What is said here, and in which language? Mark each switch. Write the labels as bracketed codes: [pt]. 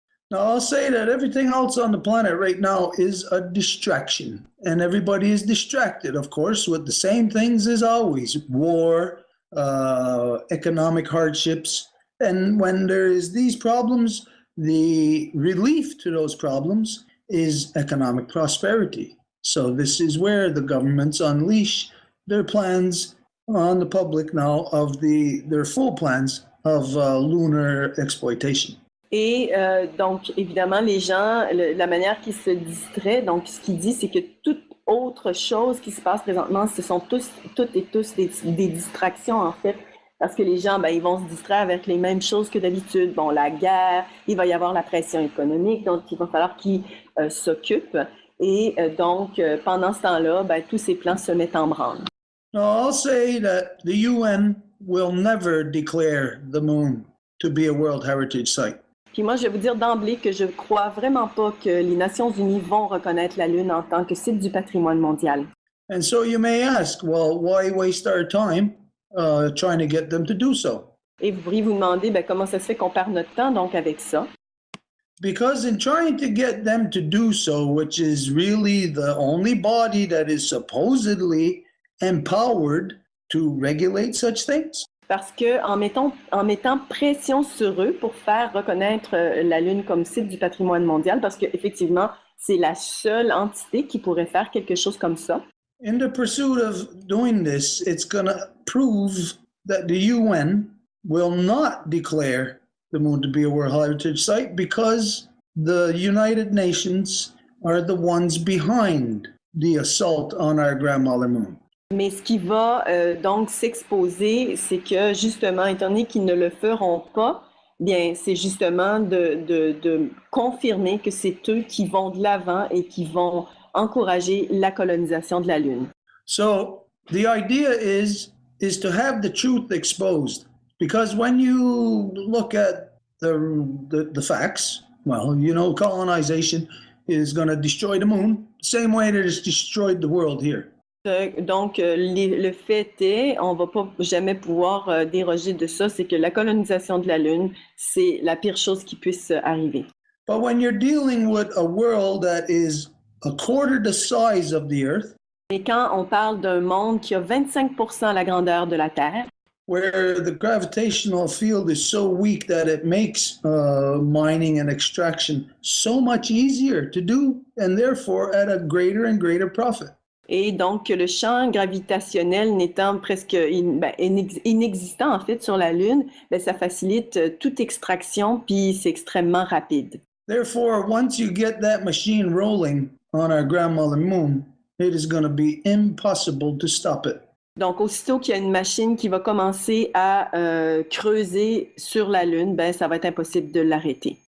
[en] Now, I'll say that everything else on the planet right now is a distraction. And everybody is distracted, of course, with the same things as always. War, economic hardships. And when there is these problems, the relief to those problems is economic prosperity. So this is where the governments unleash their plans on the public now of their full plans of lunar exploitation. [fr] Et donc, évidemment, les gens, la manière qu'ils se distraient, donc ce qu'il dit, c'est que toute autre chose qui se passe présentement, ce sont toutes et tous des distractions, en fait, parce que les gens, ils vont se distraire avec les mêmes choses que d'habitude. Bon, la guerre, il va y avoir la pression économique, donc il va falloir qu'ils s'occupent. Et donc, pendant ce temps-là, tous ces plans se mettent en branle. [en] Now, I'll say that the UN will never declare the moon to be a World Heritage Site. [fr] Puis moi, je vais vous dire d'emblée que je ne crois vraiment pas que les Nations Unies vont reconnaître la Lune en tant que site du patrimoine mondial. [en] And so you may ask, well, why waste our time trying to get them to do so? [fr] Et vous pourriez vous demander comment ça se fait qu'on perd notre temps donc avec ça. [en] Because in trying to get them to do so, which is really the only body that is supposedly empowered to regulate such things, [fr] Parce qu'en mettant pression sur eux pour faire reconnaître la Lune comme site du patrimoine mondial, parce qu'effectivement, c'est la seule entité qui pourrait faire quelque chose comme ça. [en] in the pursuit of doing this, it's going to prove that the UN will not declare the moon to be a World Heritage Site because the United Nations are the ones behind the assault on our grandmother moon. [fr] Mais ce qui va donc s'exposer, c'est que justement, étant donné qu'ils ne le feront pas, bien, c'est justement de confirmer que c'est eux qui vont de l'avant et qui vont encourager la colonisation de la Lune. [en] So the idea is to have the truth exposed, because when you look at the facts, well, you know, colonization is going to destroy the moon, same way that it's destroyed the world here. [fr] Donc, le fait est, on ne va pas jamais pouvoir déroger de ça, c'est que la colonisation de la Lune, c'est la pire chose qui puisse arriver. [en] But when you're dealing with a world that is a quarter the size of the Earth, [fr] Et quand on parle d'un monde qui a 25% la grandeur de la Terre, [en] where the gravitational field is so weak that it makes mining and extraction so much easier to do, and therefore at a greater and greater profit. [fr] et donc le champ gravitationnel n'étant presque inexistant en fait sur la Lune, ça facilite toute extraction, puis c'est extrêmement rapide. [en] Therefore, once you get that machine rolling on our grandmother moon, it is going to be impossible to stop it. [fr] Donc, aussitôt qu'il y a une machine qui va commencer à creuser sur la Lune, ça va être impossible de l'arrêter.